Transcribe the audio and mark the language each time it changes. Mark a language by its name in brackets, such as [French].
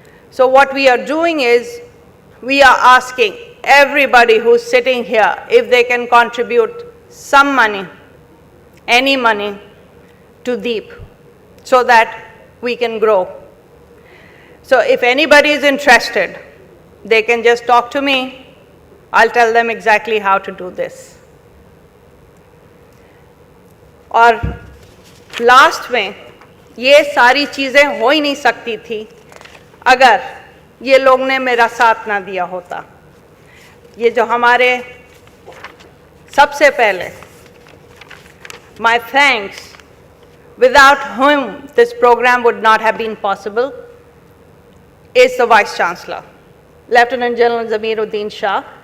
[English] So what we are doing is, we are asking everybody who's sitting here if they can contribute some money, any money, to Deep, so that we can grow. So if anybody is interested, they can just talk to me. I'll tell them exactly how to do this. [Hindi] और last में ये सारी चीज़ें हो ही नहीं सकती थी अगर ये लोग ने मेरा साथ ना दिया होता। ये जो हमारे सबसे पहले, [English] my thanks, without whom this program would not have been possible, is the Vice Chancellor, Lieutenant General Zameeruddin Shah.